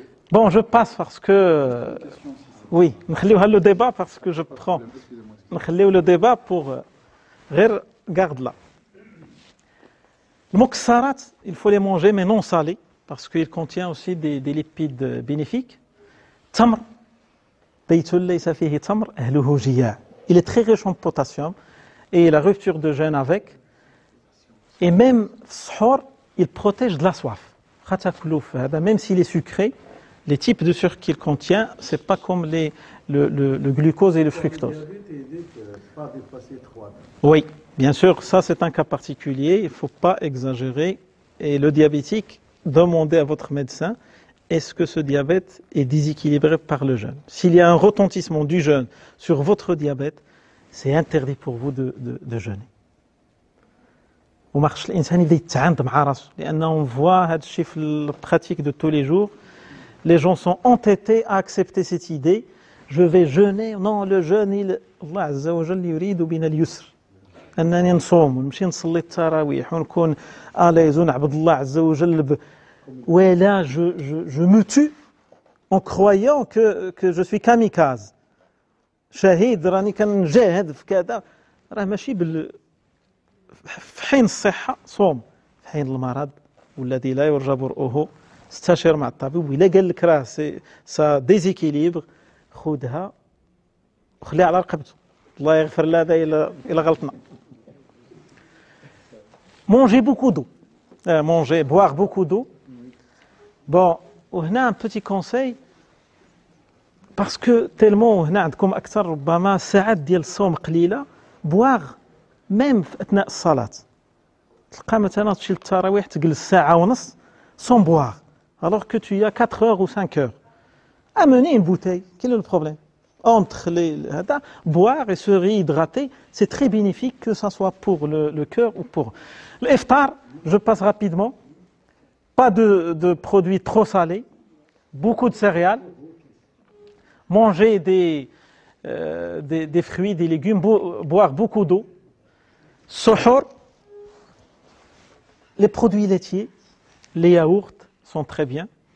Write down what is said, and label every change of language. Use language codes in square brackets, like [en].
[fr] Bon, je passe parce que oui, [ar] نخليوها [fr] le débat parce que je prends [ar] نخليو [fr] le débat pour [ar] غير [fr] garde là. Le muksarat, il faut les manger mais non salés parce qu'il contient aussi des lipides bénéfiques. [ar] Tamr, بيت ليس فيه تمر أهله جياع. [fr] Il est très riche en potassium et la rupture de jeûne avec. Et même sahur, il protège de la soif. Même s'il est sucré, les types de sucre qu'il contient, c'est pas comme le glucose et le fructose. Oui, bien sûr, ça c'est un cas particulier, il ne faut pas exagérer. Et le diabétique, demandez à votre médecin, est-ce que ce diabète est déséquilibré par le jeûne? S'il y a un retentissement du jeûne sur votre diabète, c'est interdit pour vous de jeûner. [ar] وما خصش الانسان يبدا يتعاند مع راسه لانه [fr] on voit [ar] هذا الشيء في البراتيك [fr] de tous les jours. Les gens sont entêtés à accepter cette idée. Je vais jeûner. Non, le jeûne, Allah Azza wa Jalla [ar] يريد بنا اليسر. أنني نصوم ونمشي نصلي التراويح ونكون آليز ونعبد الله عز وجل. ولا [fr] je me tue en croyant que je suis kamikaze. [ar] شهيد راني كنجاهد في كذا. راه ماشي في حين الصحة صوم. في حين المرض والذي لا يرجى برؤه استشير مع الطبيب وإلا قال لك راه سا ديزيكيليبر خذها وخليها على رقبته الله يغفر لنا إلا غلطنا. [fr] Manger beaucoup d'eau. Boire beaucoup d'eau. Bon, [ar] وهنا [fr] un petit conseil parce que tellement [ar] هنا عندكم أكثر ربما ساعات ديال الصوم قليلة [fr] boire même [ar] في أثناء الصلاة. تلقى مثلا تمشي للتراويح تجلس ساعة ونص [fr] sans boire. Alors que tu as 4 heures ou 5 heures. Amener une bouteille, quel est le problème? Entre boire et se réhydrater, c'est très bénéfique que ce soit pour le cœur ou pour l'iftar. Je passe rapidement. Pas de produits trop salés, beaucoup de céréales, manger des fruits, des légumes, boire beaucoup d'eau, suhour, les produits laitiers, les yaourts, sont très bien.